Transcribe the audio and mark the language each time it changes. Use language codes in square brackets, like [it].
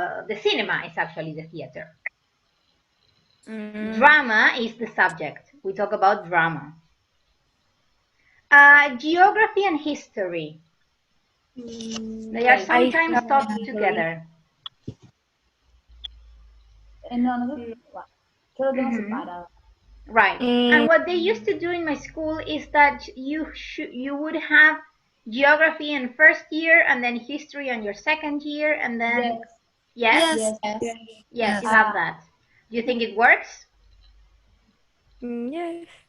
[en] The cinema is actually the theater. Drama is the subject. We talk about drama. Geography and history. They are sometimes taught together. [es] No, nosotros, yo lo tengo separado. [en] Right. And what they used to do in my school is that you would have geography in first year and then history on your second year and then yes, you have that. Do you think it works? Yes.